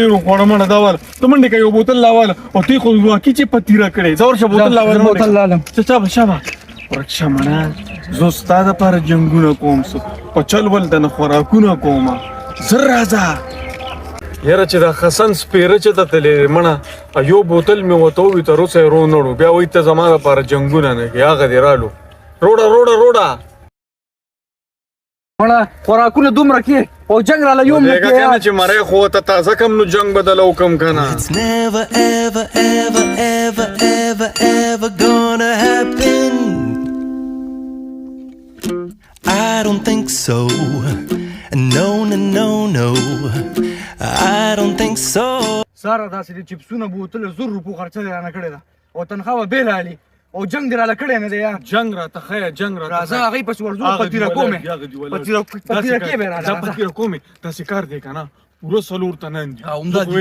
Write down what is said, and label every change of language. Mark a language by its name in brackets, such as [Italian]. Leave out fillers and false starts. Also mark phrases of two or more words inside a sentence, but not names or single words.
[Pashto] ډېر وخوړه مړه دا واله ته منډې که یو بوتل راواله او تی خو واقعي چې پتیره کړې ځه ورشه بوتل راواله شابه ورکشه مړه زه ستا دپاره جنګونه کوم په چل ول د نه خوراکونه کومه زر راځه یاره چې دا حسن سپیره چې ته تللی مړه یو بوتل مې ورته ووي تر اوسه یې رونړو بیا وایي ته زما دپاره جنګونه نه کوې هغه دې رالو روډه مړه خوراکونه دومره کې او جنګ راله یو نه کې کنه چې مرۍ خو ته تازه کم نو جنګ بدله وکم که نه [English] It's never ever gonna happen. I don't think so. No. I don't think so. [Pashto] ساره داسې د چپسونه بوتل 100 روپو خرچه دې رانه کړې ده او تنخواه به بېله علي او جنګ دې راله کړی نه دی یار جنګ راته ښیه جنګ راته راځه هغې پسې ورځو پتیره کومې پتیره کې به راله پتیره کومې داسې کار دی که نه پوره 4 تنان دي عمده دي.